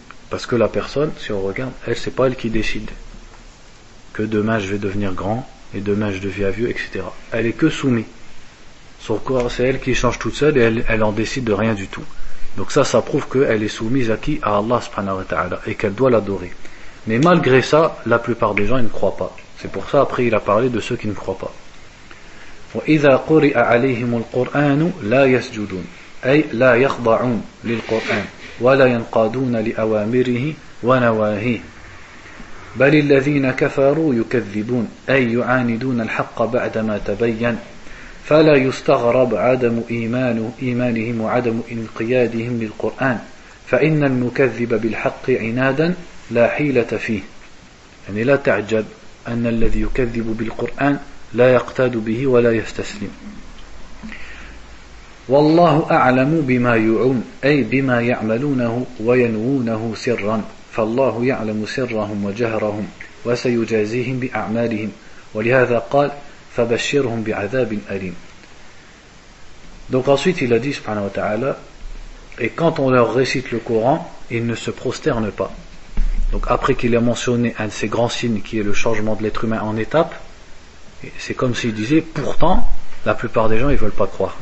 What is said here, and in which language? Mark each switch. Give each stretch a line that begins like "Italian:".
French: Parce que la personne, si on regarde, elle, c'est pas elle qui décide que demain je vais devenir grand et demain je deviens vieux, etc. Elle est que soumise. Son corps, c'est elle qui change toute seule et elle en décide de rien du tout. Donc ça, ça prouve qu'elle est soumise à qui? À Allah subhanahu wa ta'ala et qu'elle doit l'adorer. Mais malgré ça, la plupart des gens, ils ne croient pas. C'est pour ça, après, il a parlé de ceux qui ne croient pas.
Arabic: وَإِذَا قُرِئَ عَلَيْهِمُ الْقُرْآنُ لَا يَسْجُدُونَ أي لا يخضعون للقرآن ولا ينقادون لأوامره ونواهيه بل الذين كفروا يكذبون أي يعاندون الحق بعدما تبين فلا يستغرب عدم إيمانهم وعدم انقيادهم للقرآن فإن المكذب بالحق عنادا لا حيلة فيه يعني لا تعجب أن الذي يكذب بالقرآن لا يقتاد به ولا يستسلم والله أعلم بما يعون أي بما يعملونه وينوونه سرا فالله يعلم سرهم وجهرهم وسيجازيهم بأعمالهم ولهذا قال فبشرهم بعذاب أليم.
French: Donc ensuite il a dit subhanahu wa ta'ala, et quand on leur récite le Coran, ils ne se prosternent pas. Donc après qu'il a mentionné un de ces grands signes qui est le changement de l'être humain en étapes, c'est comme s'il disait pourtant la plupart des gens, ils veulent pas croire.